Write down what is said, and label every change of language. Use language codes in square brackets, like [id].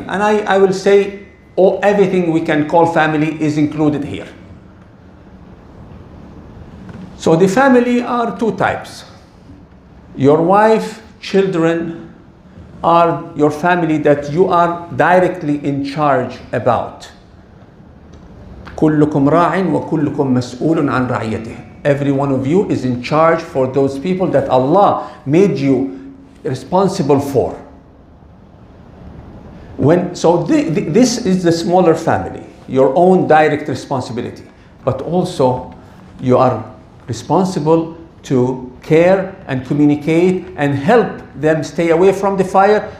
[en] And I will say everything we can call family is included here. So the family are two types. Your wife, children are your family that you are directly in charge about. [ar] كلكم راع وكلكم مسؤول عن رعيته. [en] Every one of you is in charge for those people that Allah made you responsible for. This is the smaller family, your own direct responsibility. But also you are responsible to care and communicate and help them stay away from the fire.